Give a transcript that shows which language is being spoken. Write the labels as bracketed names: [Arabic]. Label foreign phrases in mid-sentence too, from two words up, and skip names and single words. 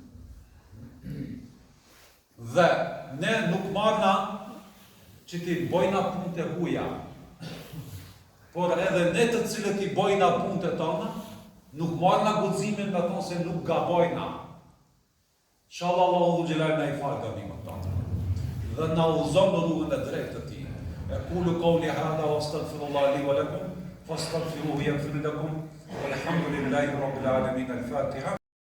[Albanian] Dhe ne nuk marna që ti bojna punë të huja, por edhe ne të cilët i bojna punë të tonë, nuk marna guximin me tonë se nuk gabojna. Inshallah Allahu xhelal na i falë gabimet tonë. Dhe na udhëzon në rrugën e drejtë të tij. [Arabic] أقول قولي هذا وأستغفر الله لي ولكم فاستغفروه يغفر لكم والحمد لله رب العالمين. الفاتحة.